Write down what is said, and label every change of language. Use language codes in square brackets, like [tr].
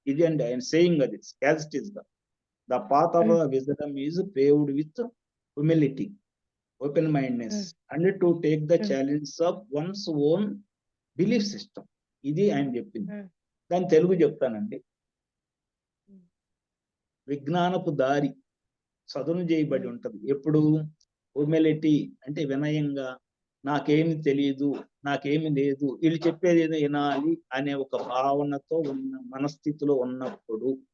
[te] ఇది అండి ఆయన సేయింగ్, అది [en] as it is. The path of the wisdom is paved with humility, open-mindedness, and to take the challenge of one's own belief system. [te] ఇది ఆయన చెప్పింది. దాని తెలుగు చెప్తానండి. విజ్ఞానపు దారి సదును చేయబడి ఉంటది. ఎప్పుడు హ్యూమిలిటీ అంటే వినయంగా, నాకేమి తెలియదు, నాకేమి లేదు, వీళ్ళు చెప్పేది ఏదో వినాలి అనే ఒక భావనతో ఉన్న మనస్థితిలో ఉన్నప్పుడు.